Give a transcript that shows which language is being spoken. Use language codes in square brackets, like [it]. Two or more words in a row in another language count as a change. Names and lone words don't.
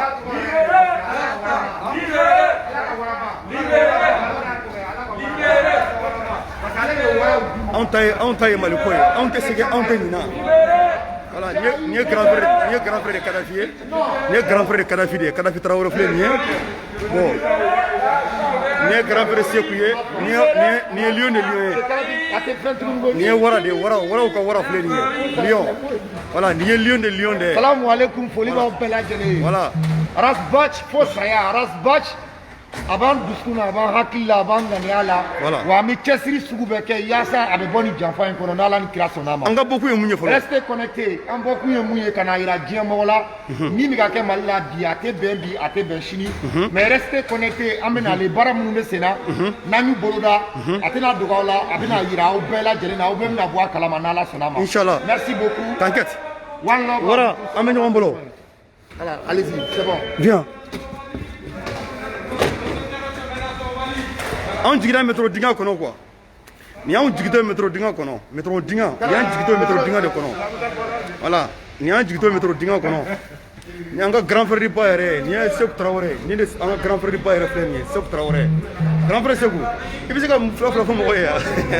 [bm] anw ta ye Maliko ye anw tɛ sɛgɛn anw tɛ ɲina voilà nin ye [fr] grand frère de Kadhafi [bm] ye nin ye [fr] grand frère de Kadhafi [bm] de ye Kadhafi Traoré filɛ nin ye bon nin ye [fr] grand frère [bm] Sékou ye nin ye Lion de Lion ye nin ye wara de ye waraw ka wara filɛ nin ye Lion voilà nin ye Lion de Lion de ye [ar] salamu alaikum [bm] foli b'aw bɛɛ lajɛlen ye voilà Aras Bach fo saya Aras Bach a b'an dusukun na a b'an hakili la a b'an ŋaniya la wa an bɛ cɛsiri sugu bɛɛ kɛ yaasa a bɛ bɔ nin janfa in kɔnɔ n'Ala ni kira sɔnn'a ma an ka bɔkun ye mun ye fɔlɔ [fr] restez connectés [bm] an bɔkun ye mun ye ka na yira diɲɛ mɔgɔ la min bɛ ka kɛ Mali la bi a tɛ bɛn bi a tɛ bɛn sini mais [fr] restez connectés [bm] an bɛ nale baara minnu bɛ sen na n'an y'u boloda a tɛna dogo aw la a bɛna yira aw bɛɛ lajɛlen na aw bɛɛ bɛna bɔ a kalama n'Ala sɔnn'a ma inchallah [fr] merci beaucoup t'inquiète [en] one love [bm] wara an bɛ ɲɔgɔn bolo [fr] voilà allez-y c'est bon [bm] viens anw jiginna métro dingɛ kɔnɔ quoi nin y'anw jigitɔ métro dingɛ kɔnɔ métro dingɛ nin y'an jigitɔ métro dingɛ de kɔnɔ voilà nin y'an jigitɔ métro dingɛ kɔnɔ nin y'an ka [fr] grand frère [bm] ba yɛrɛ nin ye Sékou Traoré nin de an ka [fr] grand frère [bm] ba yɛrɛ filɛ nin ye Sékou Traoré [fr] grand frère [bm] Sékou i bɛ se ka mun fila fila fɔ mɔgɔ ye yan